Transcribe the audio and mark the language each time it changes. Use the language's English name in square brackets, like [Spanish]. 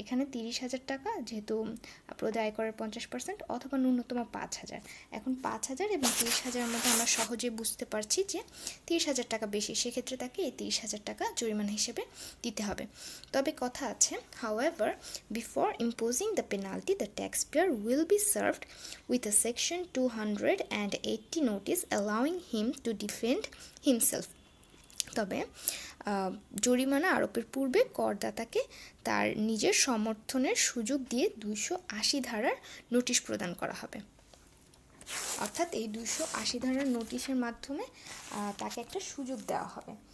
[Bangla] এখানে 30,000 টাকা যেহেতু প্রদেয় আয়করের 50% অথবা ন্যূনতম 5,000। এখন 5,000 এবং 30,000 মধ্যে আমরা সহজে বুঝতে পারছি যে 30,000 টাকা বেশি, সেক্ষেত্রে তাকে এই 30,000 টাকা জরিমানা হিসেবে দিতে হবে। তবে কথা আছে, [English] however, before imposing the penalty, the taxpayer will be served with a section 280 notice allowing him to defend himself. [Bangla] তবে জরিমানা আরোপের পূর্বে করদাতাকে তার নিজের সমর্থনের সুযোগ দিয়ে 280 ধারার নোটিশ প্রদান করা হবে। অর্থাৎ এই 280 ধারার নোটিশের মাধ্যমে তাকে একটা সুযোগ দেওয়া হবে।